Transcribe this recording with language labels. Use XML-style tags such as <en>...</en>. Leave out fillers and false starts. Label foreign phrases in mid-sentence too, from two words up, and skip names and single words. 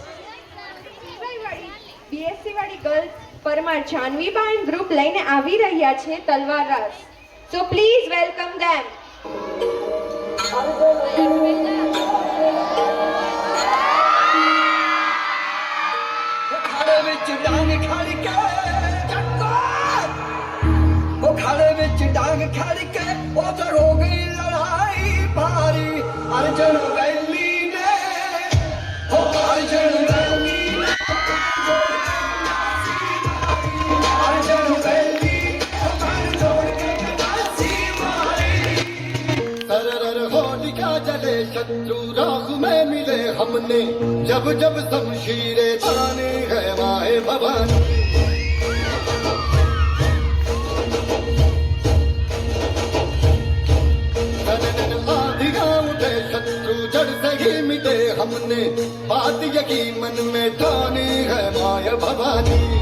<gu>બીએસસી વાળી ગર્લ્સ પરમાર જાનવીબા ગ્રુપ લઈને આવી રહ્યા છે તલવાર રાસ.</gu> <en>So please welcome them.</en> <pa>ખાડે ਵਿੱਚ ਡਾਂਗ ਖੜ ਕੇ ਚੱਕਰ ਉਹ ਖਾੜੇ ਵਿੱਚ ਡਾਂਗ ਖੜ ਕੇ ਉਹ ਤਾਂ ਹੋ ਗਈ ਲੜਾਈ ਭਾਰੀ ਅਰਜਨ ਵੈਲੀ ਨੇ ਉਹ ਅਰਜਨ ਵੈਲੀ ਨੇ ਅਰਜਨ ਵੈਲੀ ਉਹ ਮਨ ਜੋੜ ਕੇ ਕਦਾਸੀ ਮਾਰੀ</pa> <hi>तरर होलिका जले शत्रु राह में मिले हमने जब जब शमशीरे ताने है माए भवानी आधिया उठे शत्रु जड़ से ही मिटे हमने बात यकीन मन में ठानी है माए भवानी</hi>